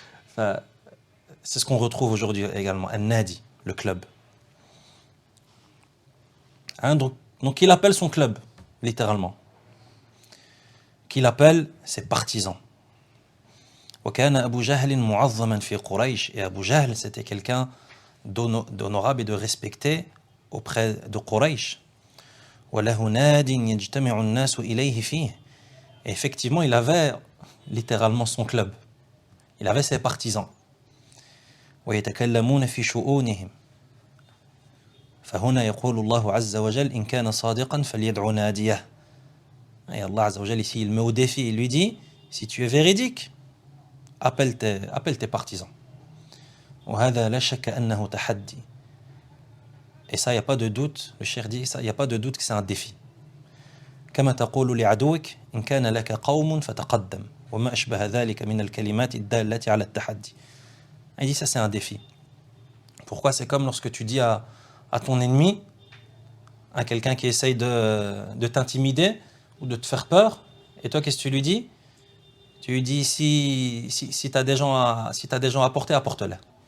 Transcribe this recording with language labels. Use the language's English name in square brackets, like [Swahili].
[French] Enfin, c'est ce qu'on retrouve aujourd'hui également, un nadi, le club. Donc il appelle son club, littéralement. Qu'il appelle ses partisans. [Arabic] وكان أبو جهل معظما في قريش. [French] Et Abu Jahl, c'était quelqu'un d'honorable et de respecté auprès de Quraysh. [Arabic] وله ناد يجتمع الناس إليه فيه. [French] Et effectivement, il avait littéralement son club. Il avait ses partisans. [Arabic] ويتكلمون في شؤونهم فهنا يقول الله عز وجل إن كان صادقا فليدع ناديه. [French] Et Allah Azza wa Jal ici il met au défi, il lui dit si tu es véridique, appelle tes partisans. [Arabic] وهذا لا شك أنه تحدي. [French] Et ça, il n'y a pas de doute, le cheikh dit ça, il n'y a pas de doute que c'est un défi. [Arabic] كما تقول لعدوك إن كان لك قوم فتقدم وما أشبه ذلك من الكلمات الدالة على التحدي. [French] Il dit ça c'est un défi. Pourquoi? C'est comme lorsque tu dis à ton ennemi, à quelqu'un qui essaye de t'intimider ou de te faire peur, et toi qu'est-ce que tu lui dis? Tu lui dis si tu as des gens à apporter, apporte-les.